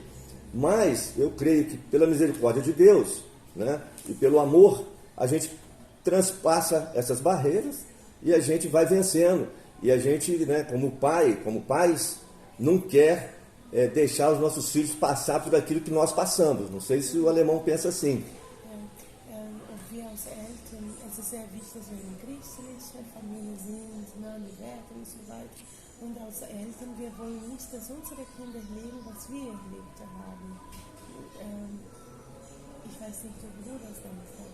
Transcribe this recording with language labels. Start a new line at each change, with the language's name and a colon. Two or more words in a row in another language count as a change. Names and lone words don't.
Portuguese: Mas eu creio que pela misericórdia de Deus, né, e pelo amor, a gente transpassa essas barreiras e a gente vai vencendo. E a gente, né, como pais, não quer deixar os nossos filhos passar por aquilo que nós passamos. Não sei se o alemão pensa assim.
German: Wir als Eltern, es ist sehr wichtig, dass wir in Christus sind, Familie sind, ne, die Werte und so weiter. Und als Eltern, wir wollen nicht, dass unsere Kinder leben, was wir erlebt haben. Ich weiß nicht, ob du das denkst.